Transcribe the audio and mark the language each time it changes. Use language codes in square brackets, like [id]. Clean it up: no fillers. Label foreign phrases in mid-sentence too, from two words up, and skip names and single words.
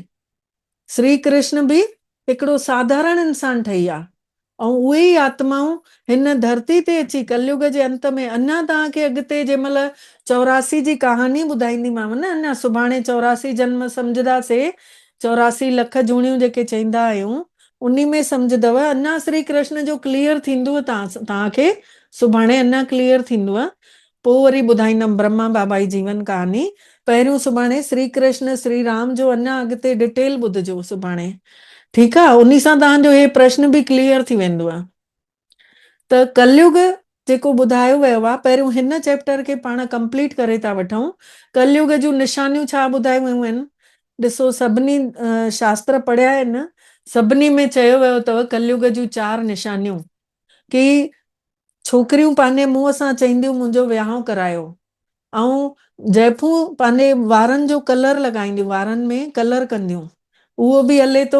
[sd] श्री कृष्ण बि हिकिड़ो साधारण इंसान ठही आहे, ऐं उहे ई आत्माऊं हिन धरती ते अची कलयुग जे अंत में अञा तव्हांखे अॻिते जंहिं महिल 84 जी कहानी ॿुधाईंदीमांव न, अञा सुभाणे 84 जन्म सम्झंदासीं, 84 लख जूणियूं जेके चईंदा आहियूं, उन्ही में सम्झदव अञा श्री कृष्ण जो क्लियर थींदो। तव्हांखे सुभाणे अञा क्लियर थींदो। पोइ वरी ॿुधाईंदमि ब्रह्मा बाबा जी जीवन कहानी। पहिरियों सुभाणे श्री कृष्ण श्री राम जो अञा अॻिते डिटेल ॿुधजो सुभाणे, ठीकु आहे? उन्ही सां तव्हांजो हे प्रश्न बि क्लियर थी वेंदो। त कलयुग जेको ॿुधायो वियो आहे, पहिरियों हिन चैप्टर खे पाण कंप्लीट करे था वठूं। कलयुग जूं निशानियूं छा ॿुधायूं वियूं आहिनि? ॾिसो, सभिनी शास्त्र पढ़िया आहिनि, सभिनी में चयो वियो अथव कलयुग जूं 4 निशानियूं, कि छोकिरियूं पंहिंजे मुंहं सां चवंदियूं मुंहिंजो विहांउ करायो, ऐं जाइफूं पंहिंजे वारनि जो कलर लॻाईंदियूं, वारनि में कलर कंदियूं, उहो बि हले थो।